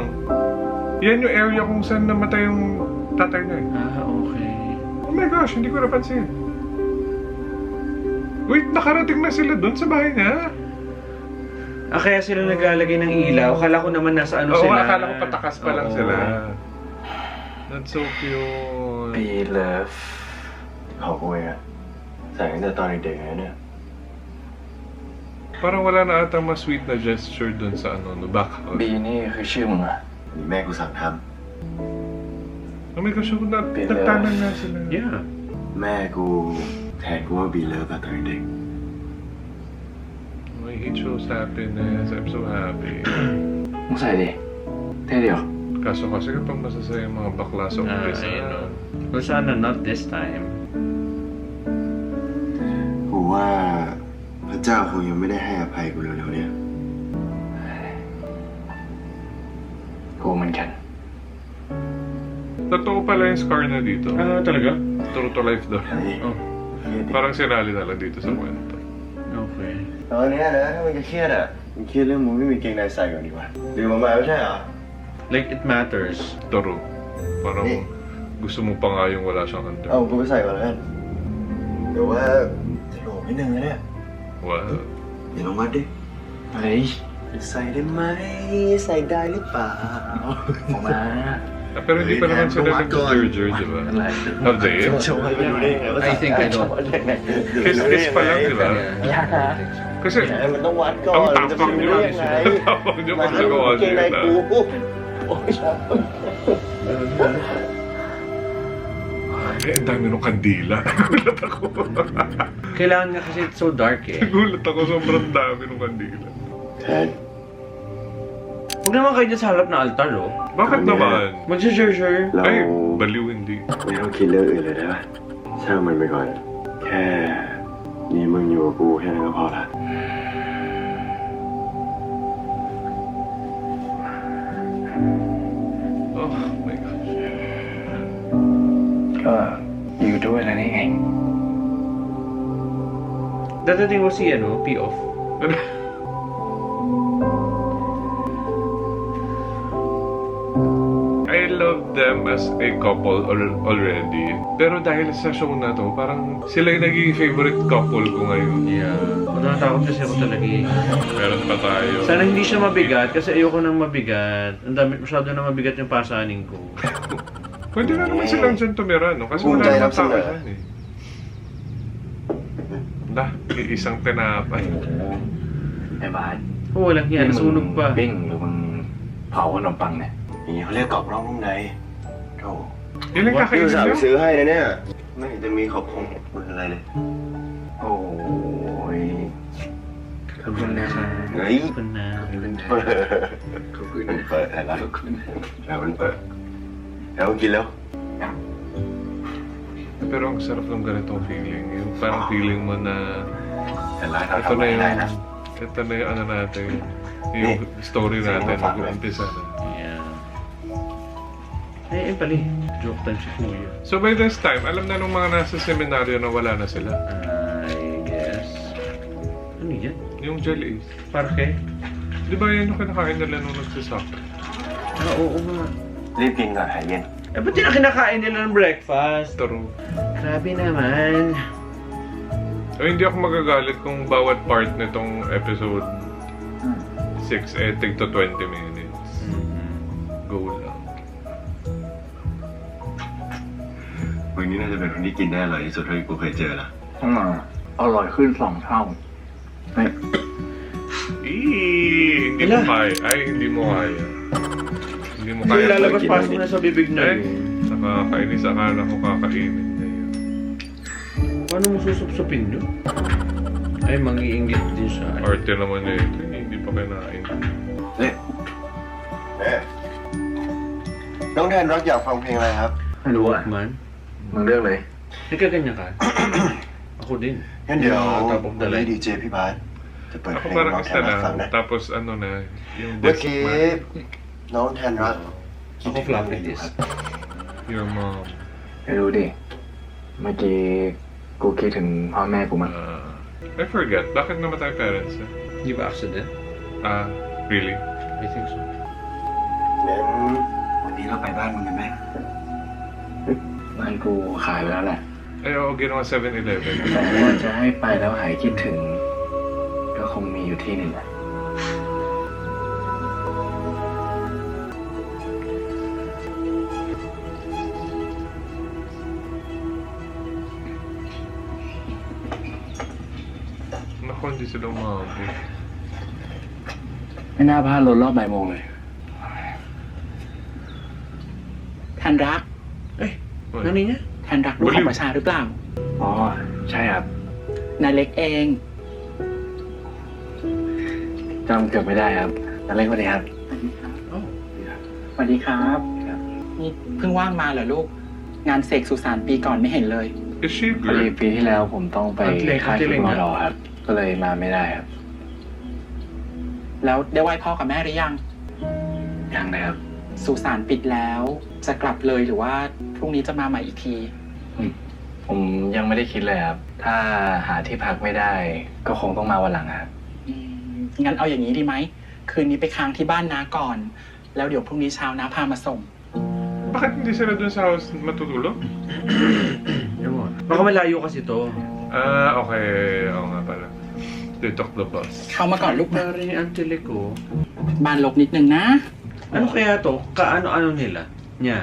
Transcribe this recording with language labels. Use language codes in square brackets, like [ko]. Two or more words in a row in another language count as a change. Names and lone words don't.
[tl] Yan yung area kung saan namatay yung tatay niya. Okay. [en] Oh my gosh, [tl] hindi ko napansin. Wait, nakarating na sila dun sa bahay niya. Kaya sila naglalagay ng ilaw. Akala ko naman nasa ano Oo, sila. akala ko patakas pa lang Oo. sila. [en] That's so cute. [th] ปีเลิฟของกูเองอะใส่ตั้งแต่ตอนเด็กๆเลยเนี่ย [tl] Parang wala na atang mas sweet na gesture dun sa ano, [en] no, back out. [th] บีนี่คือชื่อมึงอะนี่แม่กูสั่งท [en] Oh my gosh, [tl] nagtanan nga sila. Yeah. [th] ำแม่กูแทนกูว่าบีเลิฟอะตอนเด็ก [en] Oh, he shows happiness. I'm so happy. [th] มึงใส่ดิเท่เดียว [tl] Kaso kasi kapag masasaya yung mga bakla sa umpisa. [en] I know. Well, sana not this time. [th] กูว่าพระเจ้าคงยังไม่ได้ให้อภัยกูเร็วๆเนี่ยกูเหมือนกัน [tl] Totoo pala yung scar na dito. Talaga? [en] True to life [tl] daw. [th] เฮ้ย [tl] Oh, [th] เฮ้ยดิ [tl] Parang sinali na lang dito sa kwento. okay. [th] ตอนเนี้ยนะถ้ามึงจะเครียดอ่ะมึงเครียดเรื่องมึงไม่มีเกงในใส่ก่อนดีกว่าดื่มมาไม่ใช่เหรอ [en] Like, it matters. True. [tl] Parang gusto mo pa nga yung wala siyang under. [th] เอากูไปใส่ก่อนแล้วกันเดี๋ยวว่าจะโหลนิดนึงนะเนี่ย [tl] Wow. [th] เดี๋ยวลองวัดดิเฮ้ยใส่ได้ไหมใส่ได้หรือเปล่าออกมา [tl] Ah, pero hindi pa naman sila nag-jurger, di ba? [en] Have they? [th] จะวัดไม่รู้ได้ไงว่า [en] I think I don't. [tl] Kiss pa lang, di ba? Yeah. Kasi, [th] แหมมันต้องวัดก่อน [tl] ang [th] จะไป [tl] tapang [th] รู้ [tl] nyo. [th] ได้ยังไง [tl] Ang tapang nyo [th] มา [tl] pag [th] ให้มึ [tl] nagawa [th] งเก [tl] nyo [th] งใน [tl] yun, [th] กู [tl] ah. [th] โอ้ยครับ [tl] Eh, ang dami ng kandila. Nagulat ako. Kailangan nga kasi [en] it's so dark [tl] eh. Nagulat ako, sobrang dami ng kandila. [th] แทน [tl] Huwag naman kayo dyan sa harap na altar, oh. Bakit naman? Mag-share. [th] เรา [tl] Ay, baliw hindi. [th] ไม่ต้องคิดเรื่องอื่นเลยได้ปะช่างมันไปก่อน แค่นี่มึงอยู่กับกูแค่นั้นก็พอละ [en] Oh my gosh. [th] ก็อยู่ด้วยแล้วนี่ไง [tl] Dadating mo si, P-off. [en] I love them as a couple already. [tl] Pero dahil sa show na to, parang sila yung naging favorite couple ko ngayon. Yeah. Natatakot kasi ako talaga eh. Meron pa tayo. Sana hindi siya mabigat kasi ayoko nang mabigat. Ang dami, masyado na mabigat yung pasanin ko. Pwede na naman silang dyan tumira, no? Kasi wala naman tao dyan eh. Dah, isang tinapay. [th] ไอ้บาส [tl] Oo, walang yan. Nasunog pa. [th] ปิ้งหรือมึงเผาขนมปังเนี่ย อย่างนี้เขาเรียกกรอบนอกนุ่มในโธ่ [tl] Yun lang [th] พี่ [tl] kakainin [th] อุตส่าห์ไป [tl] nyo. [th] ซื้อให้นะเนี่ย ไม่เห็นจะมีขอบคุณอะไรเลย โอ้ยขอบคุณนะครับ เฮ้ย [tl] Ito na. [th] เปิดขอบคุณมันเปิดอะไรแล้วมันเปิดแล้วกินแล้ว [tl] Pero ang sarap ng ganitong feeling. Yung parang feeling mo na [th] แต่ร้านเรา [tl] ito [th] ทำ [tl] na [th] ไม่ [tl] yung, [th] ได้นะ [tl] ito na yung ano natin. Yung story natin. Mag-uumpisa na. Yeah. Eh, pala eh. Joke time si Kuya. [en] So by this time, [tl] alam na nung mga nasa seminaryo na wala na sila. [en] I guess. [tl] Ano yan? Yung jellies. Parke? Di ba yan yung kinakain nila nung nagsasoccer? Ah, oo nga. [th] รีบกินก่อนหายเย็น [tl] Eh, ba't yun ang kinakain nila ng breakfast? True. Grabe naman. O hindi ako magagalit kung bawat part nitong episode 6 eh tig to 20 minutes. Go lang. [th] วันนี้น่าจะเป็นคนที่กินได้อร่อยที่สุดเท่าที่กูเคยเจอละ ต้องมาอร่อยขึ้น2 เท่าไม่ [tl] Hindi mo kaya. Ay, hindi mo kaya. Hindi mo Hindi kaya. lalabas-pasok na sa bibig na Eh, yun. nakakainis. Akala ko kakainin na yun. Paano mo susupsupin yun? Ay, mangiinggit din siya. Arte naman eh. Hindi pa kinain. [th] เนี่ยแม่น้องแทนรักอยากฟังเพลงอะไรครับ ไม่รู้อ่ะ [tl] Man, [th] มึงเลือกเลย [tl] nagkaganyan ka. Ako din. [th] งั้นเดี๋ยว [en] Top of the [th] วันนี้ [en] line. [th] ดีเจพี่บาสจะเปิดเพ [tl] Ako [th] ลง [tl] parang [th] น้องแท [tl] isa [th] นรักฟัง [tl] lang. [th] นะ [tl] Tapos ano na, yung [th] เมื่อ [en] this [th] กี้ [en] man, [th] น้องแทนรัก [en] Ako flop like this. your mom. [th] ไม่รู้ดิ เมื่อกี้กูคิดถึงพ่อแม่กูมั้ง [en] I forget. [tl] Bakit namatay parents niya? Di ba accident? [en] Really? I think so. [th] งั้นวันนี้เราไปบ้านมึงกันไหม บ้านกูขายไปแล้วแหละ [tl] Ay, oo, ginawa 7-Eleven. [th] แต่ว่าจะให้ไปแล้วหายคิดถึง ก็คงมีอยู่ที่หนึ่งแหละ [tl] Naku, hindi sila umabot. [th] ไม่น่าพลาดรถรอบบ่ายโมงเลย ทันรัก Uy, Ano niya? ทันรักลูกของประชาหรือเปล่า อ๋อ ใช่ครับ นาเล็กเอง จำเกือบไม่ได้ครับอะไรก็ดีครับ Oh. สวัสดีครับ นี่เพิ่งว่างมาเหรอลูก งานเสกสุสานปีก่อนไม่เห็นเลย [en] is she [th] พอดี [en] good? [th] ปีที่แล้วผมต้องไป อันเล็ก ค่าย อันเล็ ฝึ ก ก นะ มอรอครับ ก็เลยมาไม่ได้ครับ แล้วได้ไหว้พ่อกับแม่หรือยัง ยังเลยครับ สุสานปิดแล้ว จะกลับเลยหรือว่าพรุ่งนี้จะมาใหม่อีกที ผมยังไม่ได้คิดเลยครับ ถ้าหาที่พักไม่ได้ ก็คงต้องมาวันหลังครับ อืมงั้นเอาอย่างนี้ดีไหม คืนนี้ไปค้างที่บ้านน้าก่อน แล้วเดี๋ยวพรุ่งนี้เช้าน้าพามาส่ง [tl] Bakit hindi sila dun sa house matutulog? Ewan. Baka malayo kasi to. Okay. Oo nga pala. [en] They took the bus. [th] เข้ามาก่อนลูก [tl] Parang yung antile ko. [th] บ้านลกนิดนึงนะ [tl] Ano kaya to? Kaano-ano nila? Niya.